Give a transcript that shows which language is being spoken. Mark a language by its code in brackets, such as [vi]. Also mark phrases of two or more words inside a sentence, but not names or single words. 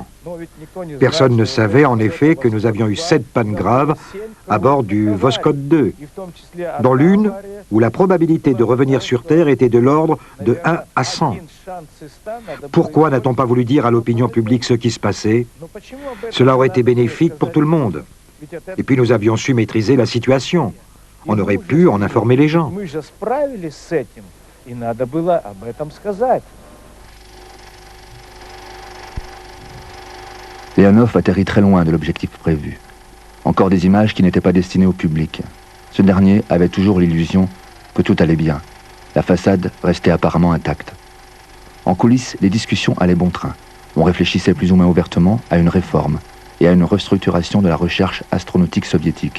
[fr] Personne ne savait en effet que nous avions eu 7 pannes graves à bord du Voskhod 2, dont l'une où la probabilité de revenir sur Terre était de l'ordre de 1 à 100. Pourquoi n'a-t-on pas voulu dire à l'opinion publique ce qui se passait? Cela aurait été bénéfique pour tout le monde. Et puis nous avions su maîtriser la situation. On aurait pu en informer les gens. [ru] И надо было об этом сказать. [fr] Leonov atterrit très loin de l'objectif prévu. Encore des images qui n'étaient pas destinées au public. Ce dernier avait toujours l'illusion que tout allait bien. La façade restait apparemment intacte. En coulisses, les discussions allaient bon train. On réfléchissait plus ou moins ouvertement à une réforme et à une restructuration de la recherche astronautique soviétique.